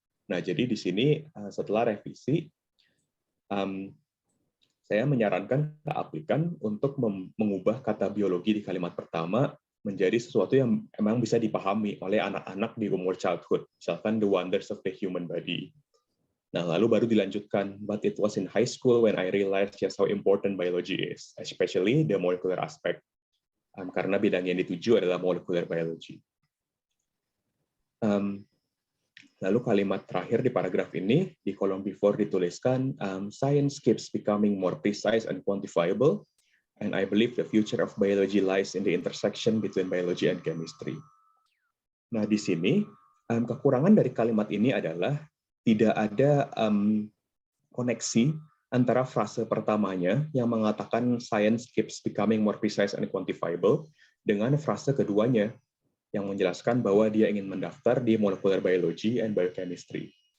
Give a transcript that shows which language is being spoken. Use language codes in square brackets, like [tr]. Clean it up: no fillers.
[id] Nah, jadi di sini setelah revisi, saya menyarankan ke aplikan untuk mengubah kata biologi di kalimat pertama menjadi sesuatu yang memang bisa dipahami oleh anak-anak di umur childhood, misalkan [en] the wonders of the human body. [id] Nah, lalu baru dilanjutkan, [en] but it was in high school when I realized just how important biology is, especially the molecular aspect. [id] Karena bidang yang dituju adalah molecular biology. Lalu kalimat terakhir di paragraf ini, di kolom before dituliskan, [en] science keeps becoming more precise and quantifiable, and I believe the future of biology lies in the intersection between biology and chemistry. [id] Nah, di sini, kekurangan dari kalimat ini adalah tidak ada koneksi antara frase pertamanya yang mengatakan [en] science keeps becoming more precise and quantifiable [id] dengan frase keduanya yang menjelaskan bahwa dia ingin mendaftar di [en] molecular biology and biochemistry.